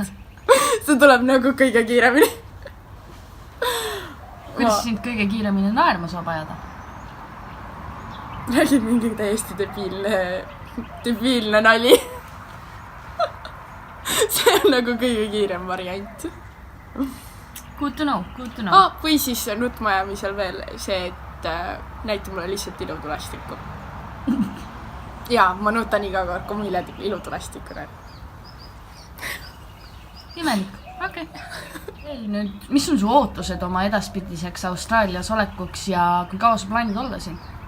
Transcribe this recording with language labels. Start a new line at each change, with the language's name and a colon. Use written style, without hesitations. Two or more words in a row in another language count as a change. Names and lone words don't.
Estonian: See tuleb nagu kõige kiiremini. Kuidas sind kõige kiiremini naerma saab ajada? Räägid mingi täiesti debiilne nali. See on nagu kõige kiirem variant.
English: Good to know.
Estonian: Või siis nutma ajamisel veel see, et näita mulle lihtsalt ilutulestikku. Ja ma nutan iga kord, kui mu ilutulestikku näen. Imelik, okei. Nüüd, mis on su ootused oma edaspidiseks Austraalias olekuks ja kui kaua sa plaanid olla siin?